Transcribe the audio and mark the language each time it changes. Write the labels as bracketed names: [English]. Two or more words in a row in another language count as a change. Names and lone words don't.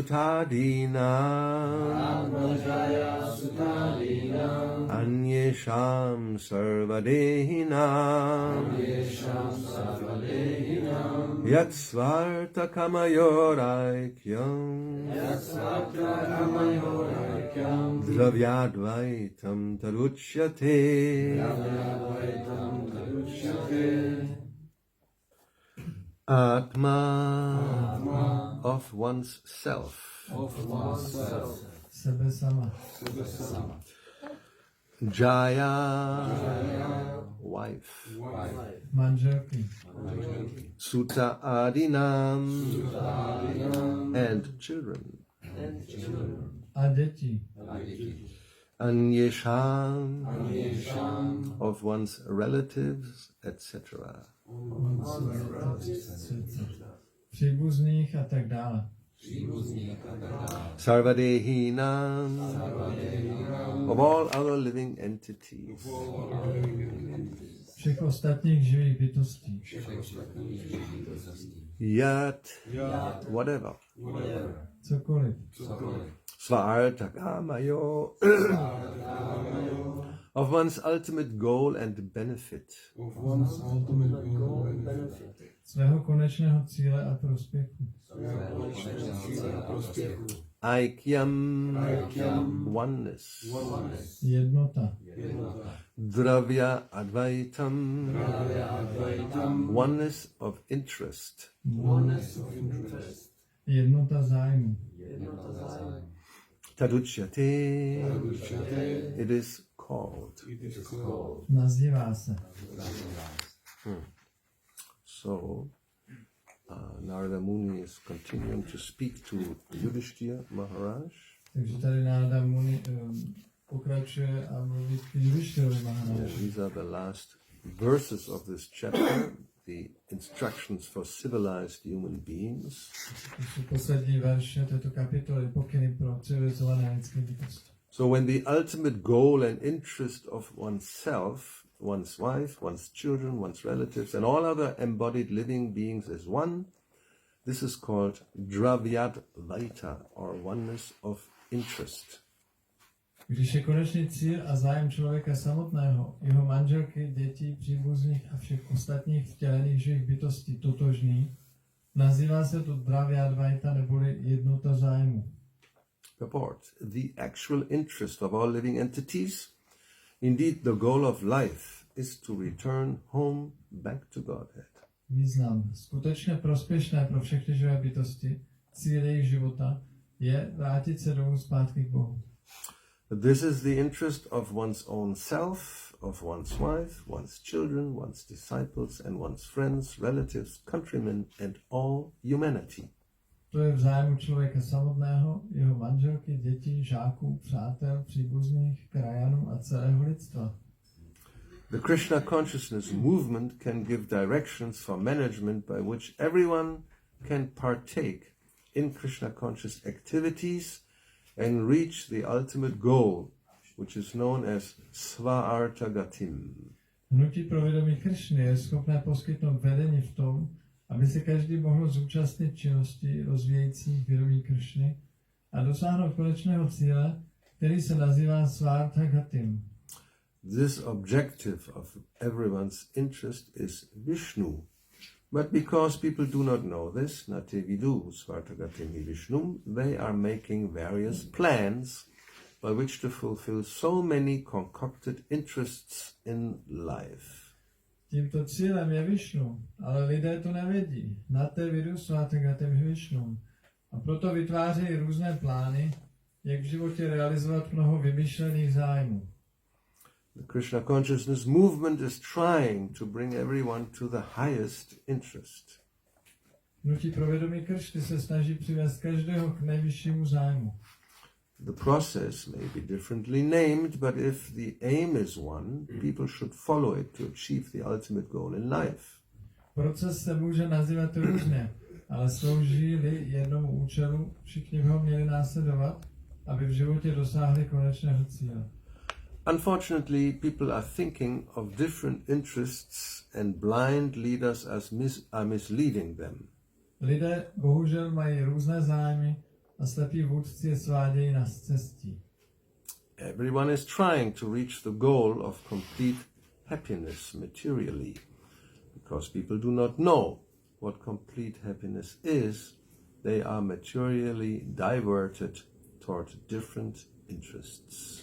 [Sanskrit] Sutadinam Anyesham Sarvadehinam Yatsvarta Kamayoraikyam Dravyadvaitam Taruchyate Atma [English] of one's self. [Czech] Sebe sama. [English] Jaya, wife. [Czech] Manželky. [Sanskrit] Suta Adinam, [English] and children. [Czech] A děti. [English] Anyesham, of one's relatives, etc. [Czech] Příbuzných a tak dále. [Sanskrit] Sarvadehinam, [English] of all other living entities. [Czech] Všech ostatních živých bytostí. [English] Yat, whatever. [Czech] Cokoliv. [Sanskrit] Svarta Kamayo, [English] of one's ultimate goal and benefit. [Czech] Svého konečného cíle a prospěchu. [English] Aikyam, oneness. [Czech] Jednota. [Sanskrit] Dravya Advaitam, [English] oneness of interest. [Czech] Jednota zájmu. [Sanskrit] Taduchyate, [English] it is called. [Czech] Nazývá se. [English] So, Narada Muni is continuing to speak to Yudhishthira Maharaj. [Czech] Takže tady Narada Muni pokračuje a mluví k Yudhishtirovi Maharaj. [English] These are the last verses of this chapter, the instructions for civilized human beings. [Czech] To jsou poslední verše této kapitoly, pokyny pro civilizované lidské bytosti. [English] So when the ultimate goal and interest of oneself, one's wife, one's children, one's relatives, and all other embodied living beings is one, this is called [Sanskrit] Dravyad Vaita, [English] or oneness of interest. [Czech] Když je konečný cíl a zájem člověka samotného, jeho manželky, dětí, příbuzných a všech ostatních vtělených živých bytostí totožný, nazývá se to Dravyadvaita neboli jednota zájmu. [English] Purport. The actual interest of all living entities, indeed the goal of life, is to return home back to Godhead. [Czech] Význam. Skutečně prospěšné pro všechny živé bytosti, cíl jejich života, je vrátit se domů zpátky k Bohu. [English] This is the interest of one's own self, of one's wife, one's children, one's disciples, and one's friends, relatives, countrymen, and all humanity. [Czech] to je v zájmu člověka samotného, jeho manželky, dětí, žáků, přátel, příbuzných, krajanů a celého lidstva. [English] The Krishna consciousness movement can give directions for management by which everyone can partake in Krishna conscious activities and reach the ultimate goal, which is known as [Sanskrit] Sva-artha gatim. [Czech] Hnutí pro vědomí Krišny je schopné poskytnout vedení v tom, aby se každý mohl zúčastnit činnosti rozvíjejících vědomí Krišny a dosáhnout konečného cíle, který se nazývá [Sanskrit] Sva-artha gatim. [English] This objective of everyone's interest is Vishnu. But because people do not know this, [Sanskrit] nate vidu Sva-artha gatim hi Vishnu, [English] they are making various plans by which to fulfill so many concocted interests in life. [Czech] Tímto cílem je Višnu, ale lidé to nevědí. [Sanskrit] Nate vidu Sva-artha gatim hi Vishnu. [Czech] A proto vytvářejí různé plány, jak v životě realizovat mnoho vymyšlených zájmů. [English] The Krishna consciousness movement is trying to bring everyone to the highest interest. [Czech] Hnutí pro vědomí Krišny se snaží přivést každého k nejvyššímu zájmu. [English] The process may be differently named, but if the aim is one, people should follow it to achieve the ultimate goal in life. [Czech] Proces se může nazývat různě, ale slouží-li jednomu účelu, všichni by ho měli následovat, aby v životě dosáhli konečného cíle. [English] Unfortunately, people are thinking of different interests and blind leaders are misleading them. [Czech] Lidé bohužel mají různé zájmy a slepí vůdci je svádějí na cestí. [English] Everyone is trying to reach the goal of complete happiness materially. Because people do not know what complete happiness is, they are materially diverted toward different interests.